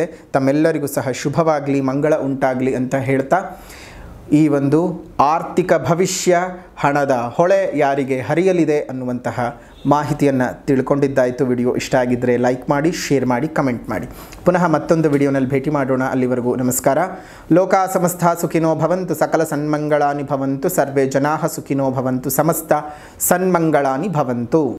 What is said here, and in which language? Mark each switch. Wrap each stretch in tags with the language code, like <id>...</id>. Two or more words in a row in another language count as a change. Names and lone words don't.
<kn>ತಮ್ಮೆಲ್ಲರಿಗೂ ಸಹ ಶುಭವಾಗಲಿ, ಮಂಗಳ ಉಂಟಾಗಲಿ ಅಂತ ಹೇಳ್ತಾ, ಈ ಒಂದು ಆರ್ಥಿಕ ಭವಿಷ್ಯ, ಹಣದ ಹೊಳೆ ಯಾರಿಗೆ ಹರಿಯಲಿದೆ ಅನ್ನುವಂತಹ ಮಾಹಿತಿಯನ್ನು ತಿಳ್ಕೊಂಡಿದ್ದಾಯಿತು. ವಿಡಿಯೋ ಇಷ್ಟ ಆಗಿದ್ದರೆ ಲೈಕ್ ಮಾಡಿ, ಶೇರ್ ಮಾಡಿ, ಕಮೆಂಟ್ ಮಾಡಿ. ಪುನಃ ಮತ್ತೊಂದು ವಿಡಿಯೋನಲ್ಲಿ ಭೇಟಿ ಮಾಡೋಣ. ಅಲ್ಲಿವರೆಗೂ ನಮಸ್ಕಾರ.</kn> <sa>ಲೋಕಾ ಸಮಸ್ತ ಸುಖಿನೋ ಭವಂತು, ಸಕಲ ಸನ್ಮಂಗಳಾನಿ ಭವಂತು, ಸರ್ವೇ ಜನಾಃ ಸುಖಿನೋ ಭವಂತು, ಸಮಸ್ತ ಸನ್ಮಂಗಳಾನಿ ಭವಂತು.</sa>